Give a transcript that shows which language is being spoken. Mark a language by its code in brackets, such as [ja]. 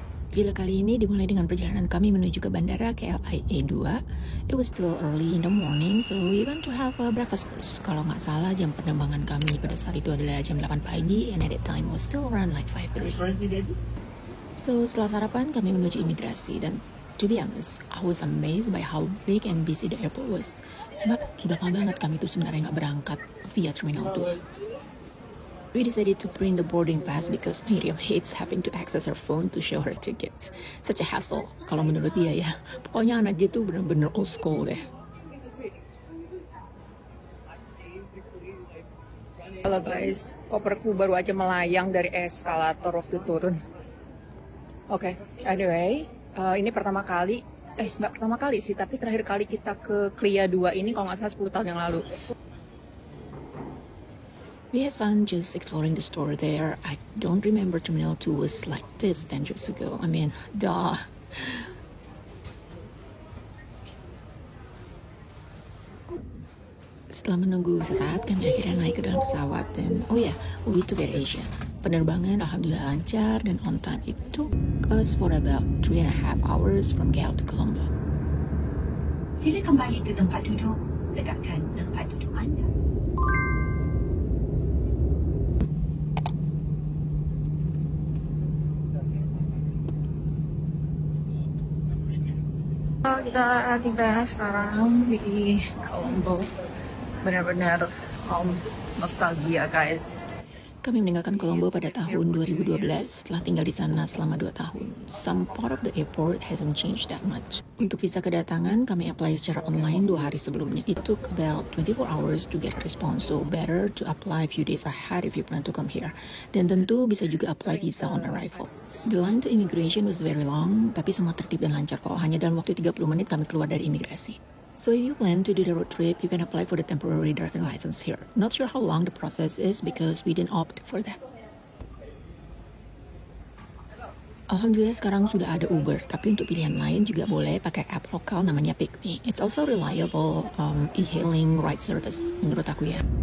[id] Vlog kali ini dimulai dengan perjalanan kami menuju ke bandara KLIA 2. [en] It was still early in the morning, so we went to have a breakfast first. [id] Kalau nggak salah, jam penerbangan kami pada saat itu adalah jam 8 pagi, [en] and at that time was still around like 5:30. So [id] setelah sarapan, kami menuju imigrasi, dan [en] to be honest, I was amazed by how big and busy the airport was. [id] Sebab sudah lama banget kami itu sebenarnya nggak berangkat via Terminal 2. [en] We decided to print the boarding pass because Miriam hates having to access her phone to show her ticket. Such a hassle, [id] kalau menurut dia ya. Pokoknya anak dia tuh bener-bener old school deh. Halo guys, koperku baru aja melayang dari eskalator waktu turun. Oke, anyway, ini pertama kali, nggak pertama kali sih, tapi terakhir kali kita ke KLIA 2 ini kalau nggak salah 10 tahun yang lalu. [en] We had fun just exploring the store there. I don't remember Terminal 2 was like this 10 years ago. I mean, duh. [id] Setelah menunggu sesaat, kami akhirnya naik ke dalam pesawat. Dan, [en] we took Air Asia. [id] Penerbangan alhamdulillah lancar dan on time. [en] It took us for about 3.5 hours from KL to Colombo. [ms] Sila kembali ke tempat duduk. Tegakkan tempat duduk anda. Kita tiba sekarang di Colombo. [id] Benar-benar nostalgia guys. Kami meninggalkan Colombo pada tahun 2012 setelah tinggal di sana selama 2 tahun. [en] Some part of the airport hasn't changed that much. [id] Untuk visa kedatangan, kami apply secara online 2 hari sebelumnya. [en] It took about 24 hours to get a response, so better to apply a few days ahead if you plan to come here. [id] Dan tentu bisa juga apply visa on arrival. [en] The line to immigration was very long, [id] tapi semua tertib dan lancar kok. Hanya dalam waktu 30 menit kami keluar dari imigrasi. [en] So if you plan to do the road trip, you can apply for the temporary driving license here. Not sure how long the process is because we didn't opt for that. [id] Alhamdulillah sekarang sudah ada Uber, tapi untuk pilihan lain juga boleh pakai app lokal namanya PickMe. [en] It's also reliable e-hailing ride service [id] menurut aku ya.